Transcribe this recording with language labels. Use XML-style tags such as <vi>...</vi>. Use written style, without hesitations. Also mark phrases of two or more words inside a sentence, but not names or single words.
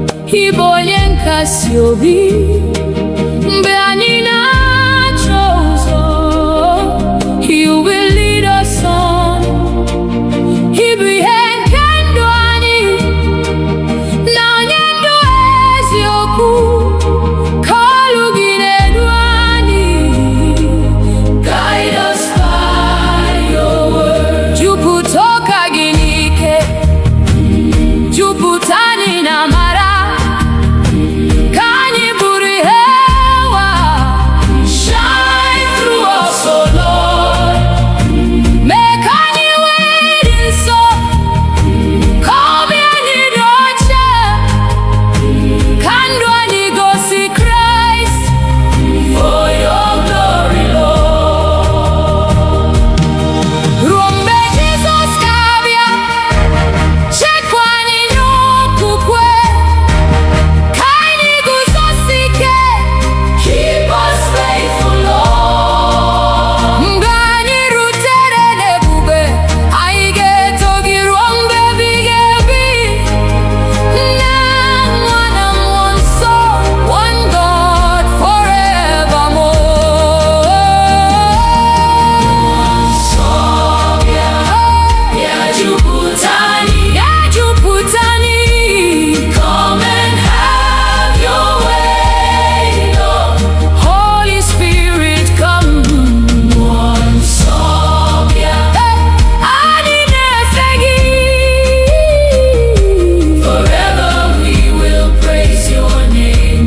<ig>Ịbụ onye nkasi obi mgbe anyị na-achọ ụzọ.</ig> <en>You will lead us on.</en> <ig>Ịbụ ihe nke ndụ anyị na onye ndụ eziokwu. Ka olu gị na-edu anyị.</ig> <en>Guide us by your word.</en> <ig>Jupụta ụka gị n'ike, jupụta anyị na amara. Ka anyị bụrụ ihe ụwa.</ig> <en>Shine through us, oh Lord.</en> <ig>Mee ka anyị wee dị nsọ, ka obi anyị dị ọcha, ka ndụ anyị gosi Kraịst.</ig> <en>For your glory, Lord.</en> <ig>Ruo mgbe Jizọs ga-abịa, chekwa anyị n'okwukwe, ka anyị guzosi ike.</ig> <en>Keep us faithful, Lord.</en> <ig>Mgbe anyị rutere n'ebube, anyị ga-eto gị ruo mgbe ebighị ebi. Nna, Nwa na Mmụọ Nsọ,</ig> <en>one God forevermore.</en> <ig>Ya jupụta anyị. Ya jupụta anyị.</ig> <en>Come and have your way, Lord. Holy Spirit, come.</en> <ig>Nsọ bịa. Anyị na-efe gị.</ig> <en>Forever we will praise your name.</en>